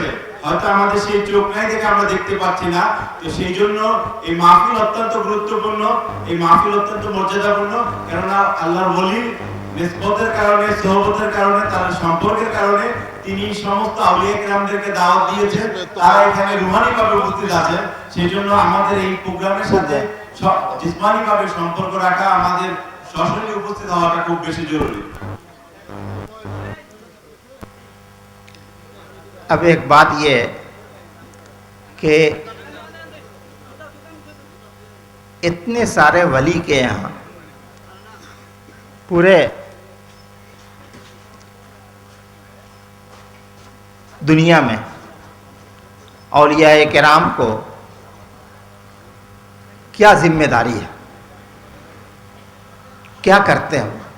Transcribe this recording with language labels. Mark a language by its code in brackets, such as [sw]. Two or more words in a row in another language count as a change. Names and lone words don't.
[bn] হয়তো আমাদের সেই চোখ নাই দেখে আমরা দেখতে পাচ্ছি না। তো সেই জন্য এই মাহফিল অত্যন্ত গুরুত্বপূর্ণ, এই মাহফিল অত্যন্ত মর্যাদাপূর্ণ, কেননা আল্লাহর ওলির নিসবতের কারণে, সোহবতের কারণে, তার সম্পর্কের কারণে তিনি সমস্ত আউলিয়া কিরামদেরকে দাওয়াত দিয়েছেন, তারা এখানে রুহানিভাবে উপস্থিত আছেন। সেই জন্য আমাদের এই প্রোগ্রামের সাথে জিসমানিভাবে সম্পর্ক রাখা, আমাদের সশরীরে উপস্থিত হওয়াটা খুব বেশি জরুরি। [ur] اب ایک بات یہ ہے کہ اتنے سارے ولی کے یہاں پورے دنیا میں اولیاء کرام کو کیا ذمہ داری ہے، کیا کرتے ہیں؟